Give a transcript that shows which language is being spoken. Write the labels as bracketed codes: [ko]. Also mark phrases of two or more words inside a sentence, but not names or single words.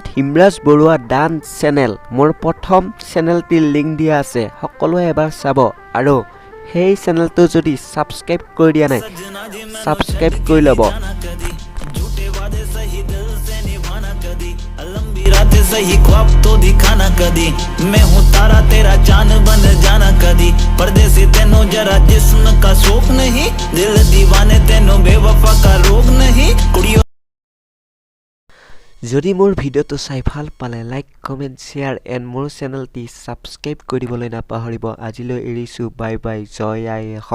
[as] হিমৰাজ বৰুৱা ডান্স চেনেল মোৰ প্ৰথম চেনেলটিৰ লিংক দিয়া আছে সকলোৱে এবাৰ চাব আৰু সেই চেনেলটো যদি ছাবস্ক্ৰাইব কৰি দিয়া নাই ছাবস্ক্ৰাইব কৰি ল'ব [hi] रातें सही ख्वाब तो दिखाना कदी मैं हूँ तारा तेरा चांद बन जाना कदी परदेसी तेनो जरा जिस्म का शौक नहीं दिल दीवाने तेनो बेवफा का रोग नहीं कुड़ियों [as] যদি মোৰ ভিডিঅ'টো চাই ভাল পালে [en] like comment share and [as] মোৰ চেনেলটি ছাবস্ক্ৰাইব কৰিবলৈ নাপাহৰিব আজিলৈ এৰিছোঁ [en] bye bye [as] জয় আই অসম